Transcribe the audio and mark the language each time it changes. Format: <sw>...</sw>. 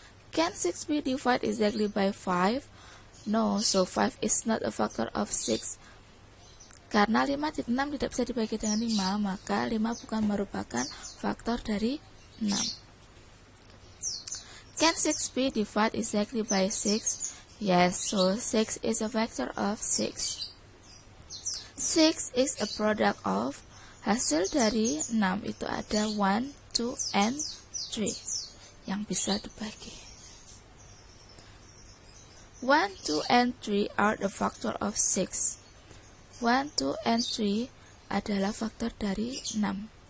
<en>Can 6 be divided exactly by 5? No, so 5 is not a factor of 6.</en> <id>Karena 6 tidak bisa dibagi dengan 5, maka 5 bukan merupakan faktor dari 6.</id> <en>Can 6 be divided exactly by 6? Yes, so 6 is a factor of 6. 6 is a product of,</en> <id>hasil dari 6 itu ada 1, 2, and 3 yang bisa dibagi. 1, 2, and 3 are the factor of 6. 1, 2, and 3 adalah faktor dari 6.</id>